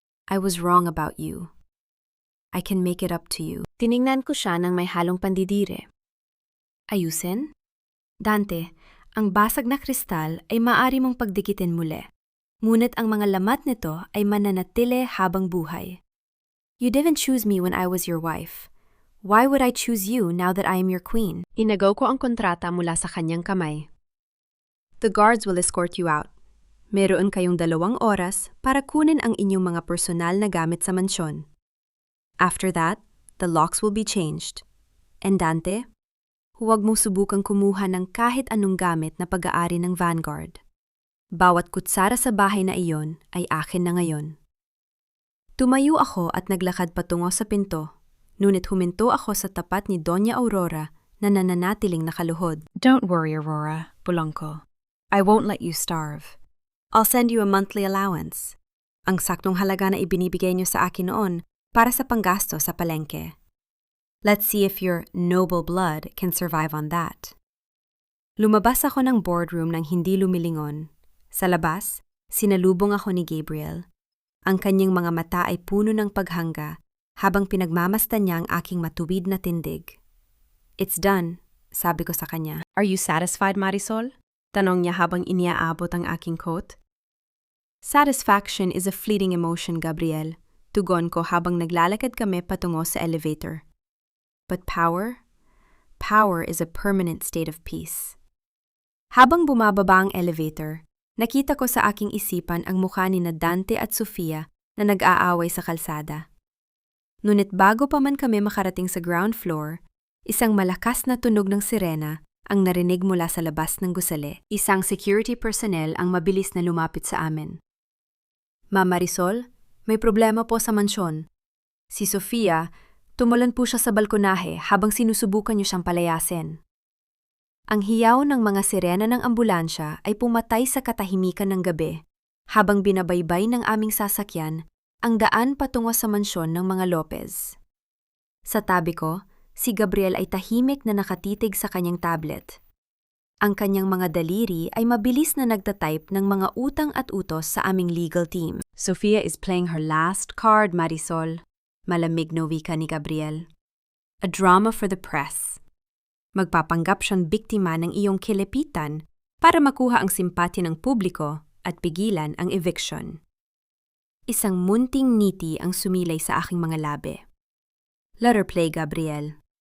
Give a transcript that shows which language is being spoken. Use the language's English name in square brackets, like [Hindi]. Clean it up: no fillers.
[English] I was wrong about you. I can make it up to you. [Filipino] Tiningnan ko siya ng may halong pandidire. Ayusin? Dante, ang basag na kristal ay maaari mong pagdikitin muli. Ngunit ang mga lamat nito ay mananatili habang buhay. [English] You didn't choose me when I was your wife. Why would I choose you now that I am your queen? [Filipino] Inagaw ko ang kontrata mula sa kanyang kamay. [English] The guards will escort you out. [Filipino] Meron kayong 2 oras para kunin ang inyong mga personal na gamit sa mansyon. [English] After that, the locks will be changed. [Filipino] And Dante, huwag mong subukang kumuha ng kahit anong gamit na pag-aari ng Vanguard. Bawat kutsara sa bahay na iyon ay akin na ngayon. Tumayo ako at naglakad patungo sa pinto, ngunit huminto ako sa tapat ni Doña Aurora na nananatiling nakaluhod. [English] Don't worry, Aurora, Polanco. I won't let you starve. I'll send you a monthly allowance. [Filipino] Ang saktong halaga na ibinibigay niyo sa akin noon para sa panggasto sa palengke. [English] Let's see if your noble blood can survive on that. [Filipino] Lumabas ako ng boardroom nang hindi lumilingon. Sa labas, sinalubong ako ni Gabriel. Ang kanyang mga mata ay puno ng paghanga habang pinagmamasdan niya ang aking matuwid na tindig. [English] It's done, [Filipino] sabi ko sa kanya. [English] Are you satisfied, Marisol? [Filipino] Tanong niya habang iniaabot ang aking coat. [English] Satisfaction is a fleeting emotion, [Filipino] Gabriel. Tugon ko habang naglalakad kami patungo sa elevator. [English] But power? Power is a permanent state of peace. [Filipino] Habang bumababa ang elevator, nakita ko sa aking isipan ang mukha ni na Dante at Sofia na nag-aaway sa kalsada. Ngunit bago pa man kami makarating sa ground floor, isang malakas na tunog ng sirena ang narinig mula sa labas ng gusali. Isang security personnel ang mabilis na lumapit sa amin. Ma'am Marisol, may problema po sa mansyon. Si Sofia, tumulan po siya sa balkonahe habang sinusubukan niyo siyang palayasin. Ang hiyaw ng mga sirena ng ambulansya ay pumatay sa katahimikan ng gabi habang binabaybay ng aming sasakyan ang daan patungo sa mansyon ng mga Lopez. Sa tabi ko, si Gabriel ay tahimik na nakatitig sa kanyang tablet. Ang kanyang mga daliri ay mabilis na nagtatype ng mga utang at utos sa aming legal team. [English] Sofia is playing her last card, Marisol. [Filipino] Malamig na wika ni Gabriel. [English] A drama for the press. [Filipino] Magpapanggap siyang biktima ng iyong kilepitan para makuha ang simpati ng publiko at pigilan ang eviction. Isang munting ngiti ang sumilay sa aking mga labi. [English] Let her play, [Filipino] Gabriel.